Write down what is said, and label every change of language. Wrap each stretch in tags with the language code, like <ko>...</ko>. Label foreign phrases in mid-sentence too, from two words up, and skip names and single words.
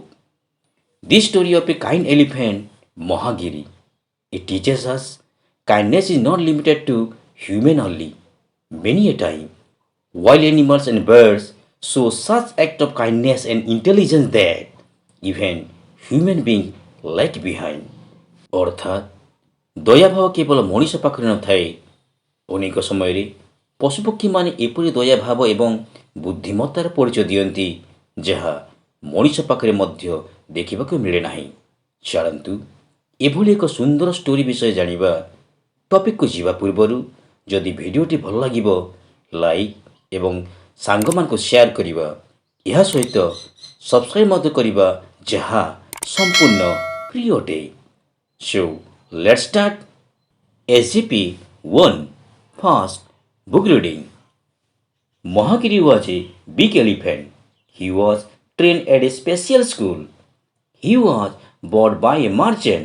<en>This story of a kind elephant, Mahagiri, it teaches us kindness is not limited to human only. Many a time, wild animals and birds show such act of kindness and intelligence that even human being lag behind.</en> <or>ଅର୍ଥାତ୍ ଦୟାଭାବ କେବଳ ମଣିଷ ପାଖରେ ନଥାଏ, ଅନେକ ସମୟରେ ପଶୁପକ୍ଷୀମାନେ ଏପରି ଦୟାଭାବ ଏବଂ ବୁଦ୍ଧିମତ୍ତାର ପରିଚୟ ଦିଅନ୍ତି ଯାହା ମଣିଷ ପାଖରେ ମଧ୍ୟ ଦେଖିବାକୁ ମିଳେ ନାହିଁ। ଚାଲନ୍ତୁ ଏଭଳି ଏକ ସୁନ୍ଦର ଷ୍ଟୋରି ବିଷୟ ଜାଣିବା। ଟପିକକୁ ଯିବା ପୂର୍ବରୁ ଯଦି ଭିଡ଼ିଓଟି ଭଲ ଲାଗିବ ଲାଇକ୍ ଏବଂ ସାଙ୍ଗମାନଙ୍କୁ ସେୟାର କରିବା, ଏହା ସହିତ ସବସ୍କ୍ରାଇବ୍ ମଧ୍ୟ କରିବା ଯାହା ସମ୍ପୂର୍ଣ୍ଣ ଫ୍ରି ଅଟେ।</or> <en>So let's start. SGP-1 First book reading. Mahagiri was a big elephant. He was trained at a special school. He was bought by a merchant.</en>